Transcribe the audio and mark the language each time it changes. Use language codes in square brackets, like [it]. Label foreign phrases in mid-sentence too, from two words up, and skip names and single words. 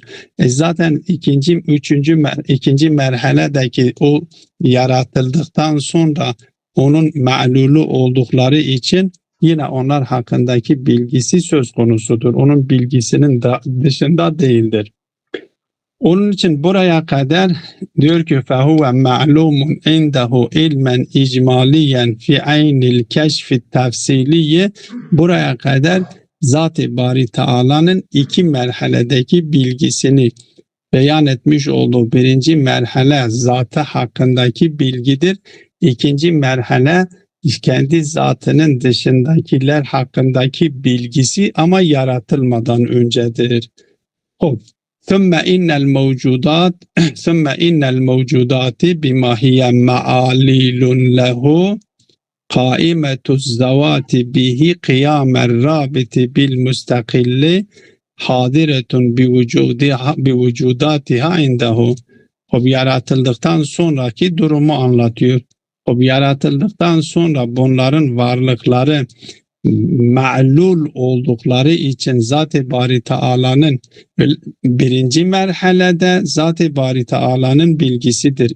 [tr] Zaten ikinci merhaledeki o yaratıldıktan sonra onun ma'lulu oldukları için yine onlar hakkındaki bilgisi söz konusudur. Onun bilgisinin dışında değildir. Onun için buraya kadar diyor ki [ar] فَهُوَ مَعْلُومٌ اِنْدَهُ اِلْمًا اِجْمَالِيًا فِي عَيْنِ الْكَشْفِ التَّفْسِيلِيِّ. [tr] Buraya kadar Zat-ı Bari Teala'nın iki merhaledeki bilgisini beyan etmiş olduğu birinci merhale zatı hakkındaki bilgidir. İkinci merhale kendi zatının dışındakiler hakkındaki bilgisi ama yaratılmadan öncedir. [ar] ثُمَّ إِنَّ الْمَوْجُودَاتِ بِمَا هِيَ مَعَالِيلٌ لَهُ قَائِمَةُ الزَّوَاتِ بِهِ قِيَامَ الرَّابِطِ بِالْمُسْتَقِلِّ حَاضِرَةٌ بِوُجُودَاتِهَا عِنْدَهُ. [tr] O yaratıldıktan sonraki durumu anlatıyor. O yaratıldıktan sonra bunların varlıkları ma'lul oldukları için Zat-ı Bari Teala'nın birinci merhalede Zat-ı Bari Teala'nın bilgisidir.